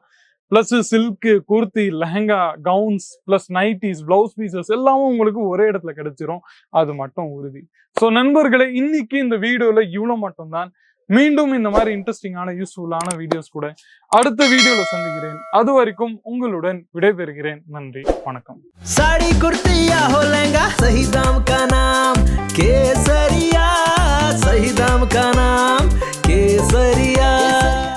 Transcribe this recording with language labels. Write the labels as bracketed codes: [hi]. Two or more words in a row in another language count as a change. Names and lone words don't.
[en] plus silk, [ta] குர்த்தி, லெஹங்கா, கவுன்ஸ், [en] plus nighties, blouse pieces [ta] எல்லாமும் உங்களுக்கு ஒரே இடத்துல கிடைச்சிரும். அது மட்டும் உறுதி. ஸோ நண்பர்களே, இன்னைக்கு இந்த வீடியோவில் இவ்வளோ மட்டும்தான். மீண்டும் இந்த மாதிரி இன்ட்ரெஸ்டிங்கான யூஸ்ஃபுல்லான வீடியோஸ் கூட அடுத்த வீடியோல சந்திக்கிறேன். அது வரைக்கும் உங்களுடன் விடைபெறுகிறேன். நன்றி, வணக்கம். [hi] साड़ी कुर्तिया हो लहंगा सही दाम का नाम केसरिया, सही दाम का नाम केसरिया।